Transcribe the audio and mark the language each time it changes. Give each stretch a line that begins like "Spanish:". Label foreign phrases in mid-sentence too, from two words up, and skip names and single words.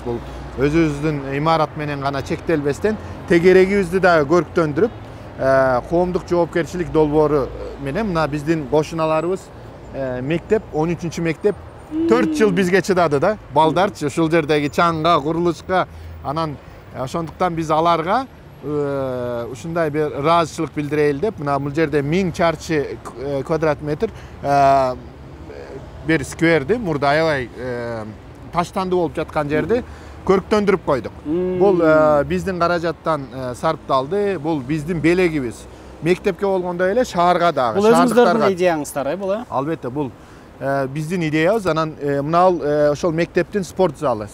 Kyrgyz: Бул өзүбүздүн имарат менен гана чектелбестен тегерегибизди дагы көрктөндүрүп, коомдук жоопкерчилик долбоору менен мына биздин кошуналарыбыз мектеп, 13-чү мектеп 4 жыл бизге чыдады да. Балдарчы ушул жердеги чаңга, курулушка, анан ошондуктан биз аларга ушундай бир ыраазычылык билдирейли деп, мына бул жерде 1000 чарчы квадрат метр бир скверди, мурда aябай таштанды болуп жаткан жерди көрктөндүрүп койдук. Бул биздин каражаттан сарпталды, бул биздин белегибиз. Мектепке болгондой эле шаарга дагы. Бул өзүңүздөрдүн идеяңыздар, бул? Албетте, бул биздин идеябыз. Анан мына ошол мектептин спорт залы.